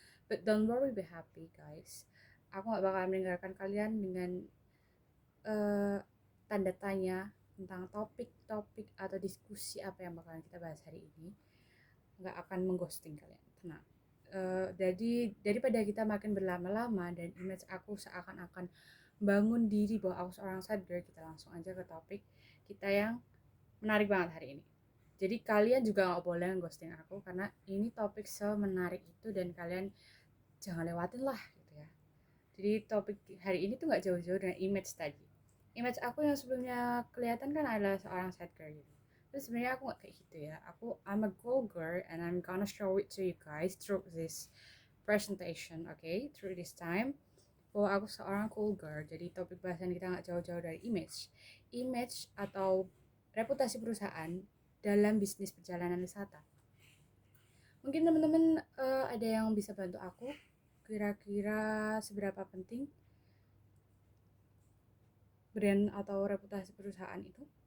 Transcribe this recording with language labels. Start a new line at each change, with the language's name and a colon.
English: But don't worry, be happy guys.
Indonesian: Aku gak bakal meninggalkan kalian dengan eh, tanda tanya tentang topik-topik atau diskusi apa yang bakalan kita bahas hari ini. Nggak akan mengghosting kalian, tenang. Jadi daripada kita makin berlama-lama dan image aku seakan-akan bangun diri bahwa aku seorang sadar, kita langsung aja ke topik kita yang menarik banget hari ini. Jadi kalian juga nggak boleh ghosting aku karena ini topik semenarik itu dan kalian jangan lewatin lah gitu ya. Jadi topik hari ini tuh nggak jauh-jauh dengan image tadi. Image aku yang sebelumnya kelihatan kan adalah seorang sad girl gitu. Terus sebenarnya aku nggak kayak gitu ya.
English: I'm a goal girl and I'm gonna show it to you guys through this presentation, okay? Through this time
Indonesian: bahwa aku seorang
English: cool girl.
Indonesian: Jadi topik bahasan kita nggak jauh-jauh dari image atau reputasi perusahaan dalam bisnis perjalanan wisata. Mungkin teman-teman ada yang bisa bantu aku, kira-kira seberapa penting brand atau reputasi perusahaan itu?